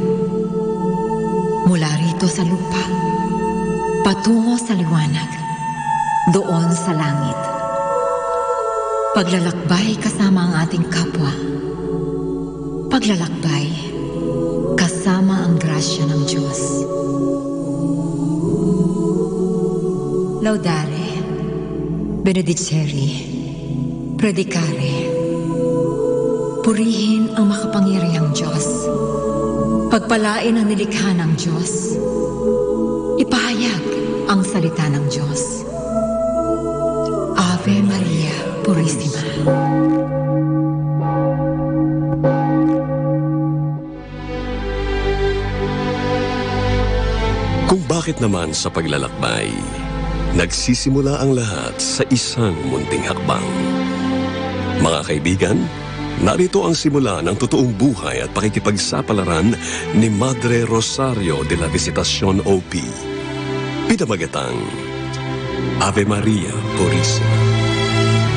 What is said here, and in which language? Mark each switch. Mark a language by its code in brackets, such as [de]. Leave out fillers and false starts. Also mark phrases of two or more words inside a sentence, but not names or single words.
[tl] Mula rito sa lupa, patungo sa liwanag, doon sa langit. Paglalakbay kasama ang ating kapwa. Paglalakbay kasama ang grasya ng Diyos. [la] Laudare, benedicere, predicare. [tl] Purihin ang makapangyarihang Diyos. Pagpalain ang nilikha ng Diyos. Ipahayag ang salita ng Diyos. Ave Maria Purissima. Kung bakit naman sa paglalakbay, nagsisimula ang lahat sa isang munting hakbang. Mga kaibigan, narito ang simula ng totoong buhay at pakikipagsapalaran ni Madre Rosario de la Visitacion OP. Pinamagatang Ave Maria Purissima.